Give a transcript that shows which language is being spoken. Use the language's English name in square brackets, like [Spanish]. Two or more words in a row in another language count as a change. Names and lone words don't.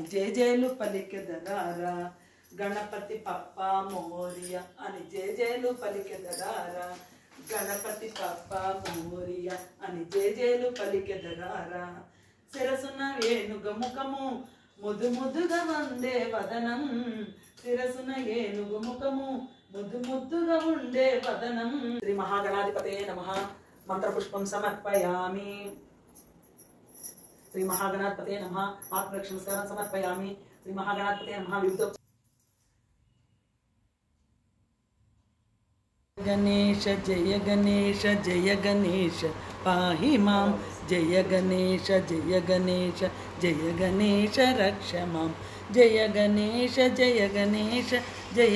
[Telugu] జేజేలు పలికెదరారా గణపతి పప్ప మోరియా అని జేజేలు పలికెదరారా గణపతి పప్ప మోరియా అని జేజేలు పలికెదరారా శిరసున ఏనుగు ముఖము ముదు ముద్దుగా వందే వదనం శిరసున ఏనుగు ముఖము ముద్దు ముద్దుగా ఉండే వదనం [Sanskrit] శ్రీ మహాగణాధిపతే నమః మంత్రపుష్పం సమర్పయామి శ్రీ మహాగణాధిపతే నమః ఆత్మరక్షణ సమర్పయామి శ్రీ మహాగణాధిపతే నమః వివిధ गणेश जय गणेश जय गणेश पाहि मां जय गणेश जय गणेश जय गणेश रक्ष मां जय गणेश जय गणेश जय